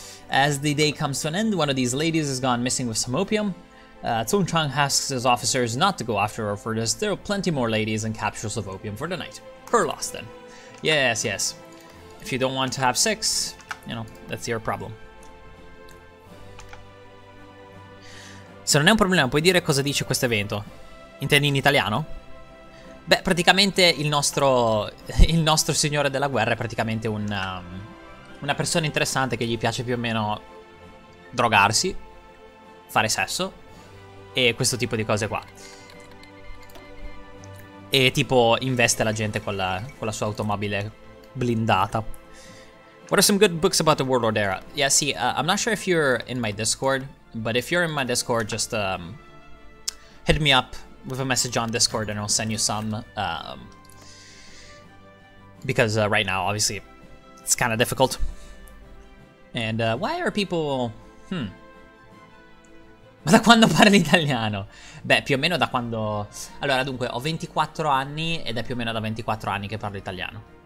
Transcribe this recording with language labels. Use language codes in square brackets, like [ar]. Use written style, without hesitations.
[en] As the day comes to an end, one of these ladies has gone missing with some opium. Zongchang asks his officers not to go after her for this. There are plenty more ladies and capsules of opium for the night. Her loss, then. Yes. If you don't want to have sex, you know, that's your problem. [it] Se non è un problema, puoi dire cosa dice questo evento? Intendi in italiano? Beh, praticamente il nostro signore della guerra è praticamente una persona interessante che gli piace più o meno drogarsi, fare sesso e questo tipo di cose qua. E tipo investe la gente con la sua automobile blindata. [en] What are some good books about the Warlord era? Yeah, see, I'm not sure if you're in my Discord, but if you're in my Discord, just hit me up with a message on Discord and I'll send you some. Because right now, obviously, it's kind of difficult. And why are people... [it] Ma da quando parli italiano? Beh, più o meno da quando... Allora, dunque, ho 24 anni ed è più o meno da 24 anni che parlo italiano.